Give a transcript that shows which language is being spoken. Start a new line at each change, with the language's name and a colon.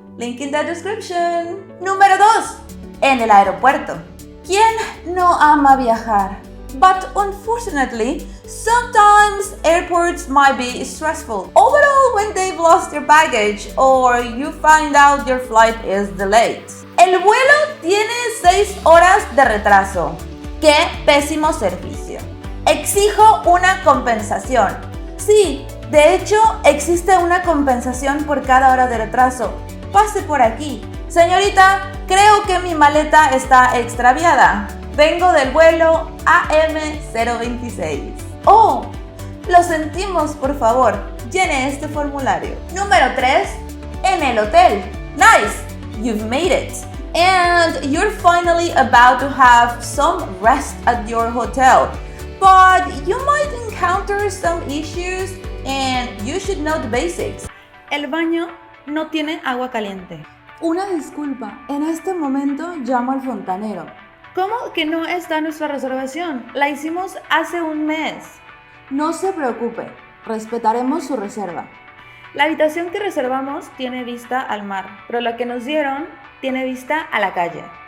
English: Link in the description.
Spanish: Número 2. En el aeropuerto. ¿Quién no ama viajar?
English: But unfortunately, sometimes airports might be stressful. Overall, when they've lost your baggage or you find out your flight is delayed.
Spanish: El vuelo tiene 6 horas de retraso. ¡Qué pésimo servicio! Exijo una compensación. Sí, de hecho, existe una compensación por cada hora de retraso. Pase por aquí. Señorita, creo que mi maleta está extraviada. Vengo del vuelo AM026. Oh, lo sentimos, por favor. Llene este formulario. Número 3. En el hotel.
English: Nice, you've made it. And you're finally about to have some rest at your hotel. But you might encounter some issues and you should know the basics.
Spanish: El baño no tiene agua caliente. Una disculpa, en este momento llamo al fontanero. ¿Cómo que no está nuestra reservación? La hicimos hace un mes. No se preocupe, respetaremos su reserva. La habitación que reservamos tiene vista al mar, pero la que nos dieron tiene vista a la calle.